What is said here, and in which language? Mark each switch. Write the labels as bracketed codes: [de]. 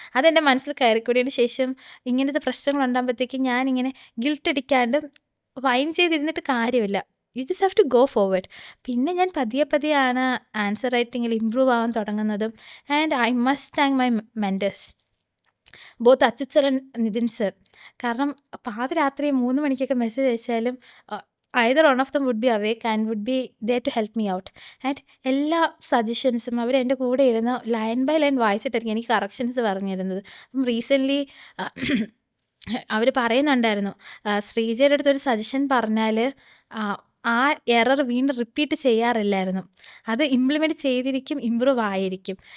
[ml] അതെൻ്റെ മനസ്സിൽ കയറിക്കൂടിയതിന് ശേഷം ഇങ്ങനത്തെ പ്രശ്നങ്ങൾ ഉണ്ടാകുമ്പോഴത്തേക്കും ഞാനിങ്ങനെ ഗിൽട്ട് അടിക്കാണ്ട് വൈൻ ചെയ്തിരുന്നിട്ട് കാര്യമില്ല. [en] You just have to go forward. [ml] പിന്നെ ഞാൻ പതിയെയാണ് ആൻസർ റൈറ്റിങ്ങിൽ ഇമ്പ്രൂവ് ആവാൻ തുടങ്ങുന്നതും. [en] And I must thank my mentors, both Achyut sir and Nithin sir. [ml] കാരണം പാതിരാത്രി 3 മണിക്കൊക്കെ message അയച്ചാലും [en] either one of them would be awake and would be there to help me out. [ml] And എല്ലാ സജഷൻസും അവർ എൻ്റെ കൂടെ ഇരുന്ന് ലൈൻ ബൈ ലൈൻ വായിച്ചിട്ടായിരിക്കും എനിക്ക് corrections പറഞ്ഞിരുന്നത്. അപ്പം റീസെൻ്റ്ലി അവർ പറയുന്നുണ്ടായിരുന്നു, ശ്രീജയുടെ അടുത്തൊരു സജഷൻ പറഞ്ഞാൽ ആ എറർ വീണ്ടും റിപ്പീറ്റ് ചെയ്യാറില്ലായിരുന്നു, അത് ഇംപ്ലിമെൻറ്റ് ചെയ്തിരിക്കും, ഇമ്പ്രൂവ് ആയിരിക്കും.